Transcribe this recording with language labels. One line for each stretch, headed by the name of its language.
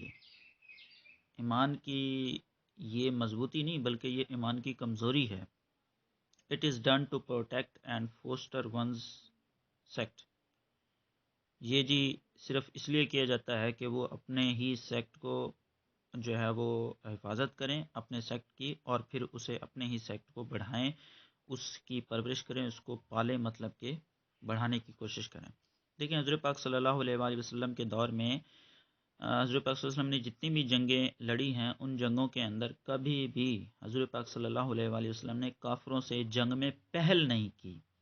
Urdu: یہ ایمان کی یہ مضبوطی نہیں بلکہ یہ ایمان کی کمزوری ہے.
English: It is done to protect and foster one's sect.
Urdu: یہ جی صرف اس لیے کیا جاتا ہے کہ وہ اپنے ہی سیکٹ کو جو ہے وہ حفاظت کریں اپنے سیکٹ کی، اور پھر اسے اپنے ہی سیکٹ کو بڑھائیں، اس کی پرورش کریں، اس کو پالیں، مطلب کہ بڑھانے کی کوشش کریں. دیکھیں حضرت پاک صلی اللہ علیہ وآلہ وسلم کے دور میں حضرت پاک صلی اللہ علیہ وسلم نے جتنی بھی جنگیں لڑی ہیں ان جنگوں کے اندر کبھی بھی حضرت پاک صلی اللہ علیہ وآلہ وسلم نے کافروں سے جنگ میں پہل نہیں کی.